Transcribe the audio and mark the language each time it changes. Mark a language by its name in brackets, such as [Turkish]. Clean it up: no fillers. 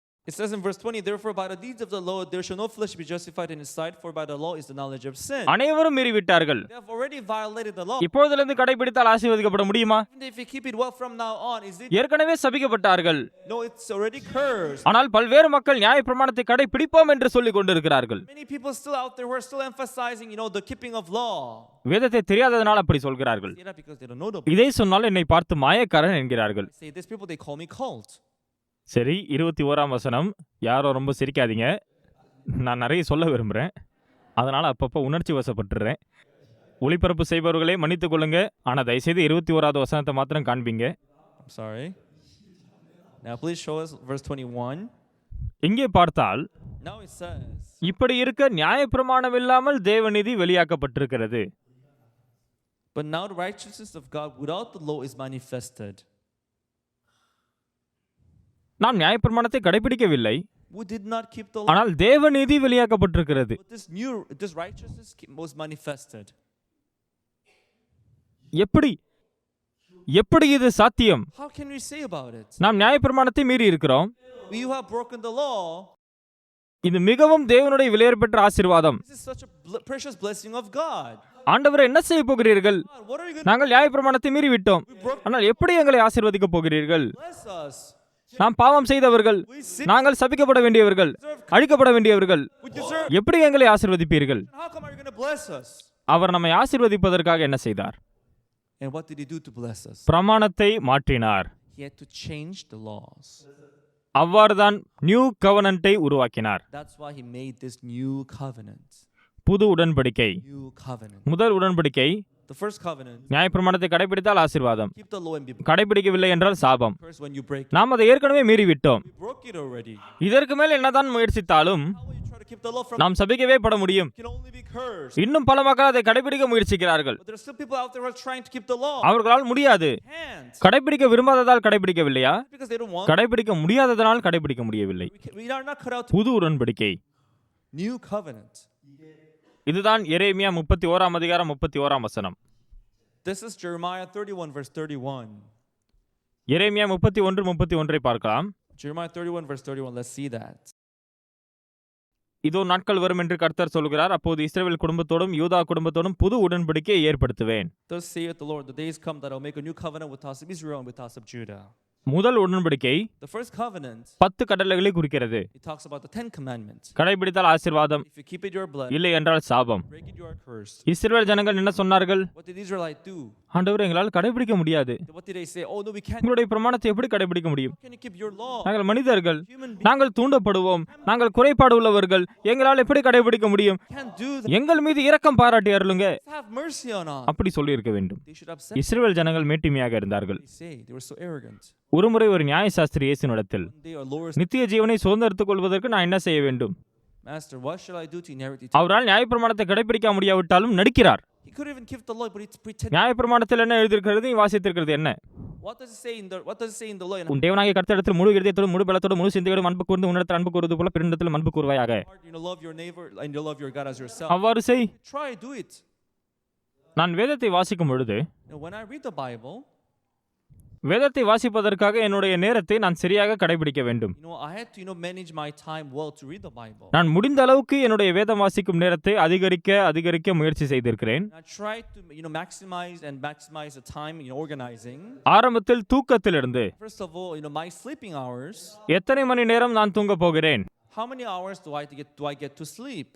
[English] It says in verse 20, therefore by the deeds of the law there shall no flesh be justified in his sight, for by the law is the knowledge of sin. [Tamil] அனைவரும் மீறிவிட்டார்கள். [English] They have already violated the law. [Tamil] இப்பொழுதிலிருந்து கடைபிடித்தால் ஆசீர்வதிக்கப்பட முடியுமா? [English] Even if you keep it well from now on, is it? [Tamil] ஏற்கனவே சபிக்கப்பட்டார்கள். [English] No, it's already cursed. [Tamil] ஆனால் பல்வேறு மக்கள் நியாயப்பிரமாணத்தை கடைபிடிப்போம் என்று சொல்லிக் கொண்டிருக்கிறார்கள். [English] Many people still out there who are still emphasizing, the keeping of law. [Tamil] வேதத்தை தெரியாததனால் அப்படி சொல்கிறார்கள். [English] Say that because they don't know the [Tamil] இதை சொன்னால் என்னை பார்த்து மாயக்காரன் என்கிறார்கள். [English] Say these people, they call me cult. [Tamil] சரி, 21ஆம் வசனம். யாரும் ரொம்ப சிரிக்காதீங்க, நான் நிறைய சொல்ல விரும்புகிறேன், அதனால் அப்பப்போ உணர்ச்சி வசப்பட்டுறேன். ஒளிபரப்பு செய்பவர்களே மன்னித்துக் கொள்ளுங்க, ஆனால் தயவுசெய்து 21வது வசனத்தை மாத்திரம் காண்பீங்க. [English] I'm sorry. Now please show us verse 21. [Tamil] இங்கே பார்த்தால் [English] Now it says, [Tamil] இப்படி இருக்க நியாயப்பிரமாணம் இல்லாமல் தேவநீதி வெளியாக்கப்பட்டிருக்கிறது. [English] but now the righteousness of God without the law is manifested. [Tamil] நாம் நியாயப்பிரமாணத்தை கடைபிடிக்கவில்லை, [English] Who did not keep the law, [Tamil] ஆனால் தேவநீதி வெளியாக்கப்பட்டிருக்கிறது. [English] but this righteousness was manifested. [Tamil] எப்படி இது சாத்தியம்? [English] How can we say about it? [Tamil] நாம் நியாயப்பிரமாணத்தை மீறி இருக்கிறோம். [English] We who have broken the law. [Tamil] இது மிகவும் தேவனுடைய விலையேறப்பெற்ற ஆசீர்வாதம். [English] This is such a precious blessing of God. [Tamil] ஆண்டவரே, என்ன செய்ய போகிறீர்கள்? [English] God, what are you going [Tamil] நாங்கள் நியாயப்பிரமாணத்தை மீறி விட்டோம், ஆனால் எப்படி எங்களை ஆசீர்வதிக்க போகிறீர்கள்? [English] to bless us? [Tamil] நாம் பாவம் செய்தவர்கள், [English] We sin. [Tamil] நாங்கள் சபிக்கப்பட வேண்டியவர்கள், அழிக்கப்பட வேண்டியவர்கள், [English] We deserve. [Tamil] எப்படி எங்களை ஆசீர்வதிப்பீர்கள்? [English] How come are you going to bless us? [Tamil] அவர் நம்மை ஆசீர்வதிப்பதற்காக என்ன செய்தார்? [English] And what did he do to bless us? [Tamil] பிரமாணத்தை மாற்றினார். [English] He had to change the laws. [Tamil] அவ்வாறுதான் [English] new கவனன்ட்டை [Tamil] உருவாக்கினார். [English] That's why he made this new covenant. [Tamil] புது உடன்படிக்கை. [English] New covenant. [Tamil] முதல் உடன்படிக்கை [English] The first covenant. [Tamil] நியாயப்பிரமாணத்தை கடைபிடித்தால் ஆசீர்வாதம், [English] Keep the law and be [Tamil] கடைபிடிக்கவில்லை என்றால் சாபம். [English] cursed when you break it. [Tamil] நாம் அதை ஏற்கனவே மீறிவிட்டோம். [English] We broke it already. [Tamil] இதற்கு மேல் என்னதான் முயற்சித்தாலும் [English] How will you try to keep the law from? [Tamil] நாம் சபிக்கவே பட முடியும். [English] You can only be cursed. [Tamil] இன்னும் பல மக்கள் அதை கடைபிடிக்க முயற்சிக்கிறார்கள். [English] But there are still people out there who are trying to keep the law. [Tamil] அவர்களால் முடியாது. [English] Can't. [Tamil] கடைபிடிக்க விரும்பாததால் கடைபிடிக்கவில்லையா? [English] Because they don't want. [Tamil] கடைபிடிக்க முடியாததனால் கடைபிடிக்க முடியவில்லை. [English] We are not cut out to. [Tamil] புது உடன்படிக்கை. [English] New covenant. [Tamil] இதுதான் எரேமியா 31ஆம் அதிகாரம் 31ஆம் வசனம். [English] This is Jeremiah 31 verse 31. [Tamil] எரேமியா 31:31 பார்க்கலாம். [English] Jeremiah 31 verse 31. Let's see that. [Tamil] இதோ நாட்கள் வரும் என்று கர்த்தர் சொல்கிறார், அப்போது இஸ்ரவேல் குடும்பத்தோடும் யூதா குடும்பத்தோடும் புது உடன்படிக்கையை ஏற்படுத்துவேன். [English] Thus saith the Lord, the days come that I will make a new covenant with the house of Israel and with the house of Judah. [Tamil] முதல் உடன்படிக்கை [English] The first covenant, [Tamil] 10 கட்டளைகளை குறிக்கிறது. [English] it talks about the 10 commandments. [Tamil] கடைபிடித்தால் ஆசீர்வாதம், [English] If you keep it, you are blessed. [Tamil] இல்லை என்றால் சாபம். [English] Break it, you are cursed. [Tamil] இஸ்ரவேல் ஜனங்கள் என்ன சொன்னார்கள்? [English] What did Israelite do? [Tamil] ஆண்டவரே, எங்களால் கடைபிடிக்க முடியாது. [English] What did they say? Oh no, we can't. [Tamil] உங்களுடைய பிரமாணத்தை எப்படி கடைபிடிக்க முடியும்? [English] How can you keep your law? [Tamil] நாங்கள் மனிதர்கள், [English] Human beings [Tamil] நாங்கள் தூண்டப்படுவோம், நாங்கள் குறைபாடு உள்ளவர்கள், எங்களால் எப்படி கடைபிடிக்க முடியும்? [English] can't do that. [Tamil] எங்கள் மீது இரக்கம் பாராட்டி அருளுங்க. [English] Have mercy on us. [Tamil] அப்படி சொல்லி இருக்க வேண்டும். [English] They should have said. [Tamil] இஸ்ரவேல் ஜனங்கள் மேட்டிமையாக இருந்தார்கள். [English] They say they were so arrogant. [Tamil] ஒருமுறை ஒரு நியாயசாஸ்திரி இயேசுவினிடத்தில், [English] One day our Lord, [Tamil] நித்திய ஜீவனை சுதந்திரத்துக் கொள்வதற்கு நான் என்ன செய்ய வேண்டும்? [English] Master, what shall I do to inherit it? [Tamil] அவரால் நியாயப்பிரமாணத்தை கடைபிடிக்க முடியாவிட்டாலும் நடிக்கிறார். [English] He could even keep the law, but it's pretend. [Tamil] நியாயப்பிரமாணத்தில் என்ன எழுதியிருக்கிறது, நீ வாசித்திருக்கிறது என்ன? [English] What does it say in the? What does it say in the law? [Tamil] உன் தேவனாகிய கர்த்தரிடத்தில் முழு இதயத்தோடும் முழு பலத்தோடும் முழு சிந்தையோடும் அன்பு கூர்ந்து உன்னிடத்தில் அன்பு கூறுவது போல பிறனிடத்தில் அன்பு கூறுவாயாக. [English] Love your neighbor and you love your God as yourself. [Tamil] அவ்வாறு செய். [English] Try, do it. [Tamil] நான் வேதத்தை வாசிக்கும் பொழுது, [English] When I read the Bible, [Tamil] வேதத்தை வாசிப்பதற்காக என்னுடைய நேரத்தை நான் சரியாக கடைபிடிக்க வேண்டும். [English] I had to manage my time well to read the Bible. [Tamil] நான் முடிந்த அளவுக்கு என்னுடைய வேதம் வாசிக்கும் நேரத்தை அதிகரிக்க முயற்சி செய்திருக்கிறேன். [English] I tried to maximize the time organizing. [Tamil] ஆரம்பத்தில் தூக்கத்திலிருந்து [English] First of all, my sleeping hours. [Tamil] எத்தனை மணி நேரம் நான் தூங்க போகிறேன்? [English] how many hours do I get to sleep?